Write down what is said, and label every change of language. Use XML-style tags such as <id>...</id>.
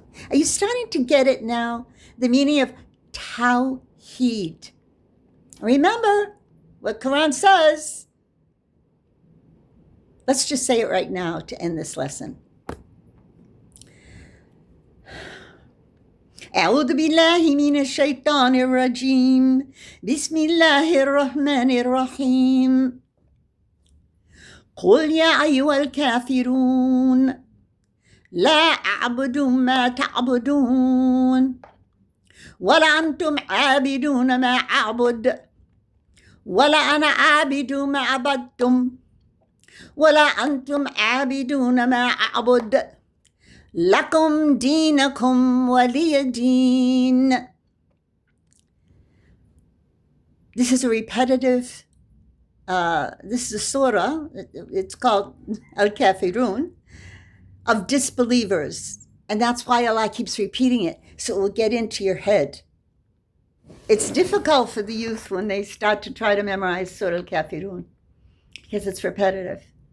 <en>Are you starting to get it now? The meaning of Tawheed. Remember what Quran says. Let's just say it right now to end this lesson.</en> <ar>أعوذ بالله من الشيطان الرجيم بسم الله الرحمن الرحيم قل يا أيها الكافرون لا أعبد ما تعبدون ولا أنتم عابدون ما أعبد ولا أنا عابد ما عبدتم ولا أنتم عابدون ما أعبد لكم دينكم ولي دين.</ar> <en>This is a repetitive, this is a surah, it's called Al-Kafirun, of disbelievers. And that's why Allah keeps repeating it, so it will get into your head. It's difficult for the youth when they start to try to memorize Surah Al-Kafirun, because it's repetitive.</en>